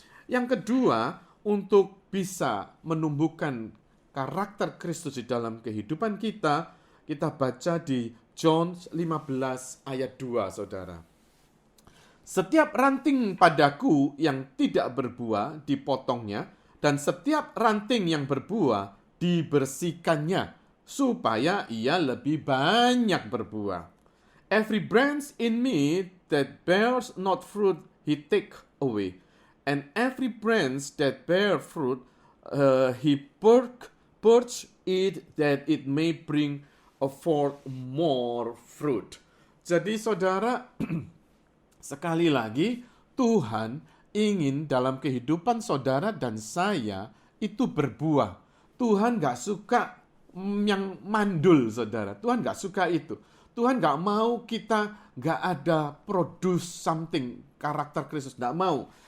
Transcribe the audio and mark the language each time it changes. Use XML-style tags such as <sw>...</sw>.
<id>Yang kedua, untuk bisa menumbuhkan karakter Kristus di dalam kehidupan kita, kita baca di John 15 ayat 2, saudara. Setiap ranting padaku yang tidak berbuah dipotongnya, dan setiap ranting yang berbuah dibersihkannya, supaya ia lebih banyak berbuah.</id> <en>Every branch in me that bears not fruit, he take away. And every branch that bear fruit, he purge it that it may bring forth more fruit.</en> <id>Jadi saudara, sekali lagi Tuhan ingin dalam kehidupan saudara dan saya itu berbuah. Tuhan gak suka yang mandul, saudara. Tuhan gak suka itu. Tuhan gak mau kita gak ada</id> <en>produce something,</en> <id>karakter Kristus. Gak mau.</id>